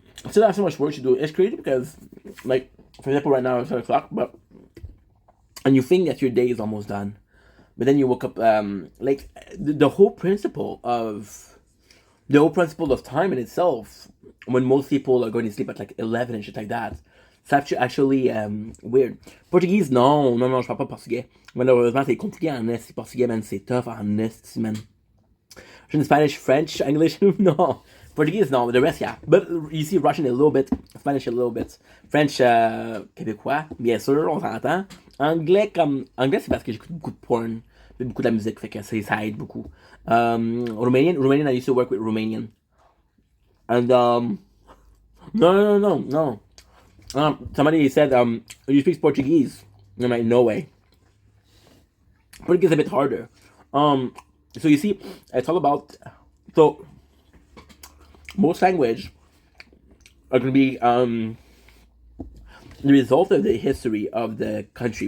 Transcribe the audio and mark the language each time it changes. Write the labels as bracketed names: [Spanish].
[English] Still have so much work to do. It's crazy because, like, for example, right now it's 7 o'clock, and you think that your day is almost done, but then you woke up. Like the whole principle of time in itself, when most people are going to sleep at like 11 and shit like that, [French] C'est [English] actually weird. [French] Portuguese, non, non, non, je parle pas portugais. Malheureusement, c'est compliqué en est. [English] Portugais, man, [French] c'est [English] tough [French] en est, [English] man. [French] Je suis [English] Spanish, French, English, no. Portuguese, no. The rest, yeah. But you see Russian a little bit, Spanish a little bit. [French] French, québécois, bien sûr, on s'entend. Anglais, anglais, c'est parce que j'écoute beaucoup de porn, beaucoup de la musique, fait que ça aide beaucoup. [English] Romanian, I used to work with Romanian. And, no, no, no, no, no. Somebody said, you speak Portuguese. I'm like, no way. Portuguese is a bit harder. So you see, it's all about, so most language are going to be the result of the history of the country.